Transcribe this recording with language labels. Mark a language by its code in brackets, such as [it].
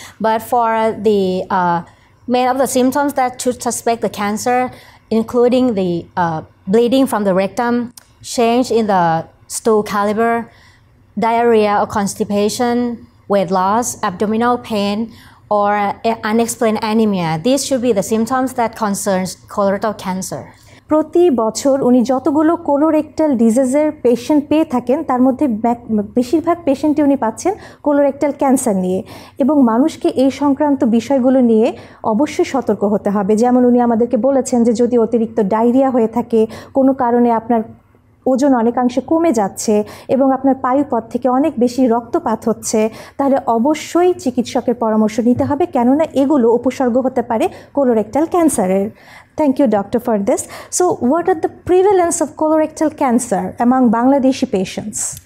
[en] But for the many of the symptoms that should suspect the cancer, including the bleeding from the rectum, change in the stool caliber, diarrhea or constipation, weight loss, abdominal pain, or unexplained anemia. These should be the symptoms that concerns colorectal cancer. [bn] প্রতি বছর উনি যতগুলো colorectal ডিজিজের patient পেয়ে থাকেন তার মধ্যে বেশিরভাগ পেশেন্টই উনি পাচ্ছেন কোলোরেক্টাল ক্যান্সার নিয়ে, এবং মানুষকে এই সংক্রান্ত বিষয়গুলো নিয়ে অবশ্যই সতর্ক হতে হবে। যেমন উনি আমাদেরকে বলেছেন যে যদি অতিরিক্ত ডায়রিয়া হয়ে থাকে, কোনো কারণে আপনার ওজন অনেকাংশে কমে যাচ্ছে এবং আপনার পায়ুপথ থেকে অনেক বেশি রক্তপাত হচ্ছে, তাহলে অবশ্যই চিকিৎসকের পরামর্শ নিতে হবে, কেননা এগুলো উপসর্গ হতে পারে কোলোরেক্টাল ক্যান্সারের। [en] Thank you, doctor, for this. So, what are the prevalence of colorectal cancer among Bangladeshi patients?